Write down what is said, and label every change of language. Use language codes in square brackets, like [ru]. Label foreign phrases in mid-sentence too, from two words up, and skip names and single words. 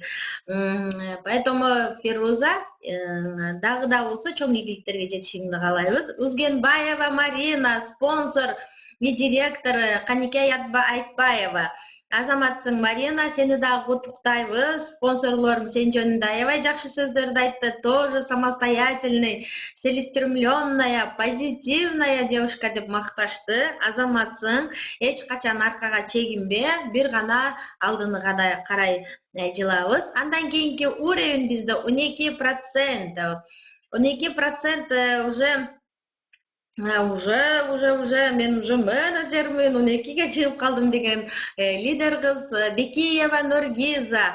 [ky] Поэтому Феруза дагы да болсо чоң ийгиликтерге жетишиңди каалайбыз. [ru] Узгенбаева Марина, спонсор и директор Каникей Айтбаева. [ky] Азаматсың Марина, сени дагы куттуктайбыз. Спонсорлорум сен жөнүндө аябай жакшы сөздөрдү айтты. [ru] Тоже самостоятельный, целеустремленная, позитивная девушка [ky] деп макташты. Азаматсың, эч качан аркага чегинбе, бир гана алдыны карай жылабыз. Андан кийинки уровень бизде 12%. 12% уже мен уже менеджермин, 12ге чыгып калдым деген лидер кыз Бекиева Нургиза.